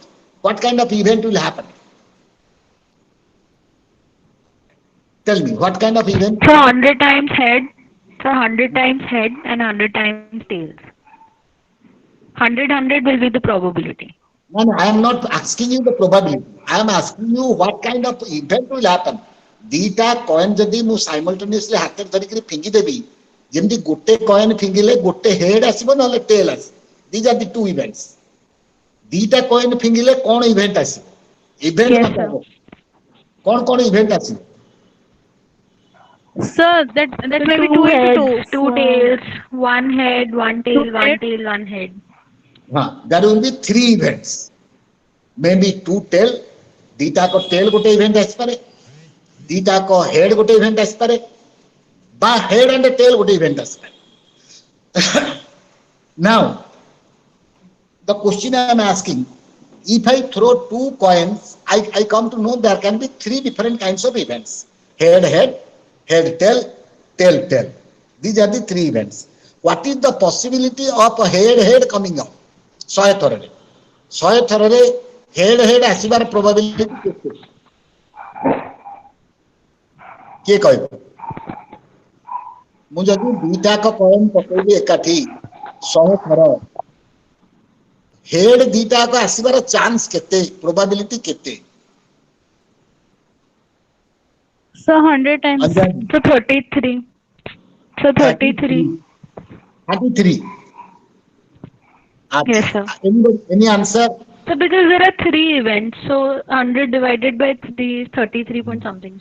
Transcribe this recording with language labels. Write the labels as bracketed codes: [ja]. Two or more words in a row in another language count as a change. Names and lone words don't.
[en] What kind of event will happen? Tell me, what kind of event? So 100 times head. So 100 times head and 100 times tails. 100 will be the probability. No, no, I am not asking you the probability. I am asking you what kind of event will happen. [or] ଦିଟା କଏନ ଯଦି ମୁଁ ସାଇମଲ୍ଟେନିୟସଲି ହାତରେ ଧରିକି ଫିଙ୍ଗିଦେବି, ଯେମିତି ଗୋଟେ କଏନ ଫିଙ୍ଗିଲେ ଗୋଟେ ହେଡ୍ ଆସିବ ନହେଲେ ଟେଲ୍ ଆସିବ. [en] these are the two events. [or] ଦିଟା କଏନ ଫିଙ୍ଗିଲେ କଣ ଇଭେଣ୍ଟ ଆସିବ? ଇଭେଣ୍ଟ [en] Yes, [or] ମତେ [en] sir. [or] ହବ. କଣ ଇଭେଣ୍ଟ ଆସିବ? [en] So that So may be two two into heads, two. two tails, one head, one Two tail, one heads. tail, one head. There will be three events. Maybe two tail, [or] ଦିଟାକ ଟେଲ୍ ଗୋଟେ ଇଭେଣ୍ଟ ଆସିପାରେ, ଦିଟାକ ହେଡ୍ ଗୋଟେ ଇଭେଣ୍ଟ ଆସିପାରେ, ବା [en] head and tail [or] ଗୋଟେ ଇଭେଣ୍ଟ ଆସିପାରେ. [en] Now, the question I am asking, if I throw two coins, I come to know there can be three different kinds of events. Head, tail, tail. These are the three events. What is the possibility of a head coming out? [or] 100 ଥରରେ. 100 ଥରରେ head ଆସିବାର probability କେତେ? କିଏ କହିବ? ମୁଁ ଯଦି ଦିଟାକ କଏନ ପକେଇବି ଏକାଠି 100 ଥର, ହେଡ୍ ଦିଟାକ ଆସିବାର ଚାନ୍ସ କେତେ, ପ୍ରୋବାବିଲିଟି କେତେ? [en] So 100 times. So 33. So 33. 33. Yes, sir. Any answer? So because there are three events, so 100 divided by 3 is 33 point something.